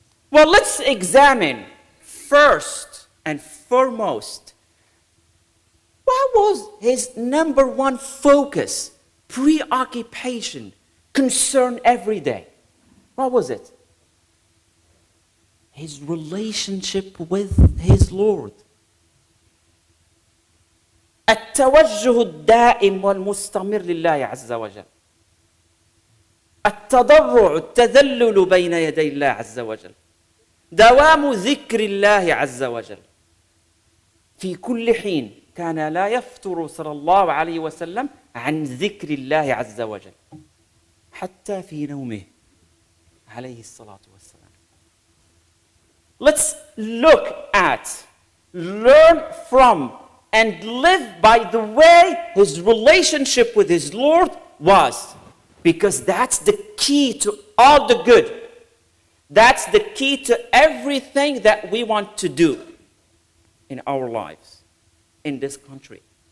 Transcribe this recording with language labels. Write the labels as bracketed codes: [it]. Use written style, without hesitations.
[en] Well, let's examine first and foremost, what was his number one focus, preoccupation, concern every day? What was it? His relationship with his Lord. [ar] التوجه الدائم والمستمر لله عز وجل. التضرع التذلل بين يدي الله عز وجل. دوام ذكر الله عز وجل. في كل حين كان لا يفتر صلى الله عليه وسلم عن ذكر الله عز وجل. حتى في نومه عليه الصلاة والسلام. [en] Let's look at, learn from, and live by the way his relationship with his Lord was. Because that's the key to all the good. That's the key to everything that we want to do in our lives, in this country.